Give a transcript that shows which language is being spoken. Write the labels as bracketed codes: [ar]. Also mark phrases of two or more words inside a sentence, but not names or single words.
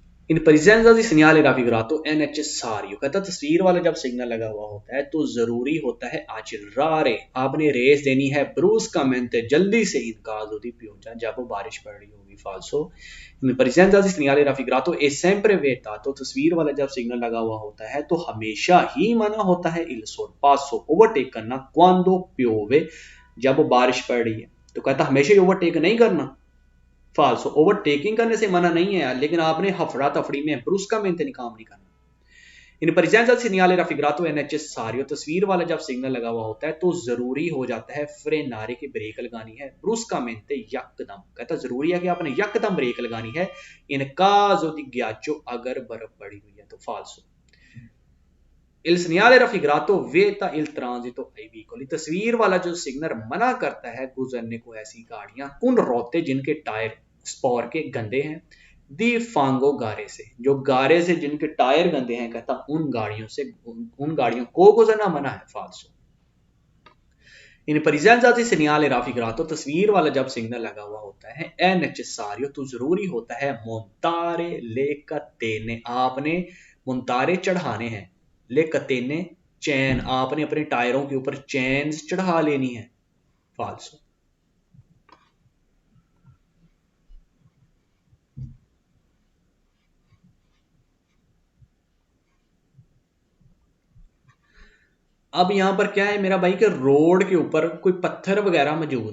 [it] In presenza di segnale raffigurato è necessario, [hi] कहता तस्वीर वाला जब सिग्नल लगा हुआ होता है तो जरूरी होता है accelerare, आपने रेस देनी है bruscamente, जल्दी से [it] in caso di pioggia, [hi] जब बारिश पड़ रही होगी। [it] falso, in presenza di segnale raffigurato è sempre vietato, [hi] तस्वीर वाला जब सिग्नल लगा हुआ होता है तो हमेशा ही मना होता है [it] il sorpasso, [hi] ओवरटेक करना, [it] quando piove, [hi] जब बारिश पड़ रही है। तो कहता हमेशा ही ओवरटेक नहीं करना। फाल्सो, ओवरटेकिंग करने से मना नहीं है, लेकिन आपने हफड़ा तफड़ी में ब्रुस्कामेंटे काम नहीं करना। [it] इन presenza di segnale raffigurato è necessario, [hi] तस्वीर वाला जब सिग्नल लगा हुआ होता है तो जरूरी हो जाता है frenare, की ब्रेक लगानी है, bruscamente, यकदम, कहता जरूरी है कि आपने यकदम ब्रेक लगानी है। [it] in caso di ghiaccio, [hi] अगर बर्फ पड़ी हुई है तो फाल्सो। [it] Il segnale raffigurato vieta il transito ai veicoli, [hi] तस्वीर वाला जो सिग्नल मना करता है गुजरने को ऐसी गाड़ियां, उन रोते जिनके टायर स्पोर के गंदे हैं, [it] di fango, [hi] गारे से, जो गारे से जिनके टायर गंदे हैं, कहता उन गाड़ियों को गुजरना मना है। फाल्सो। [it] इन presenza di segnale raffigurato, [hi] तस्वीर वाला जब सिग्नल लगा हुआ होता है [it] è necessario, [hi] तो जरूरी होता है [it] montare le catene, [hi] आपने मोन्तारे चढ़ाने हैं, [it] le catene, [hi] चैन, आपने अपने टायरों के ऊपर चैन्स चढ़ा लेनी है। फाल्सो। अब यहां पर क्या है मेरा भाई कि रोड के ऊपर कोई पत्थर वगैरह मौजूद